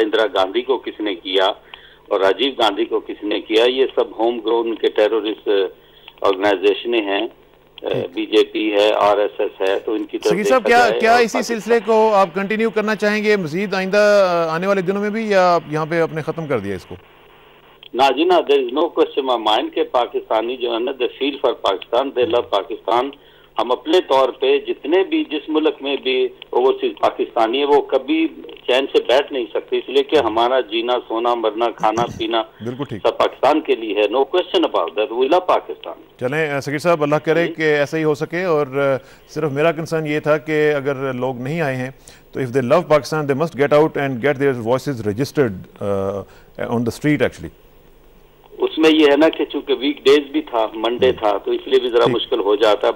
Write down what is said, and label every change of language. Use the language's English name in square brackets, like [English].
[Urdu] اندرا گاندھی کو کس نے کیا اور راجیو گاندھی کو کس نے کیا. یہ سب ہوم گرون کے ٹیرورسٹ آرگنائزیشنیں ہیں, بی جے پی ہے, آر ایس ایس ہے. تو ان کی سگیر صاحب کیا اسی سلسلے کو آپ کنٹینیو کرنا چاہیں گے مزید آئندہ آنے والے دنوں میں بھی, یا آپ یہاں پہ اپنے ختم کر دیا اس کو؟ نا جی نا, [English] there is no question my mind [Urdu] کہ پاکستانی جو ہے نا, [English] they feel for Pakistan, they love Pakistan. [Urdu] ہم اپنے طور پہ جتنے بھی جس ملک میں بھی اوورسیز پاکستانی ہے وہ کبھی چین سے بیٹھ نہیں سکتے, اس لیے کہ ہمارا جینا سونا مرنا کھانا پینا سب پاکستان کے لیے ہے. [English] No question about that, we love Pakistan. [Urdu] چلیں سگیر صاحب, اللہ کرے کہ ایسا ہی ہو سکے. اور صرف میرا کنسرن یہ تھا کہ اگر لوگ نہیں آئے ہیں تو [English] if they love Pakistan they must get out and get their voices registered on the street actually. [Urdu] اس میں یہ ہے نا کہ چونکہ ویک ڈیز بھی تھا, منڈے تھا, تو اس لیے بھی ذرا مشکل ہو جاتا ہے.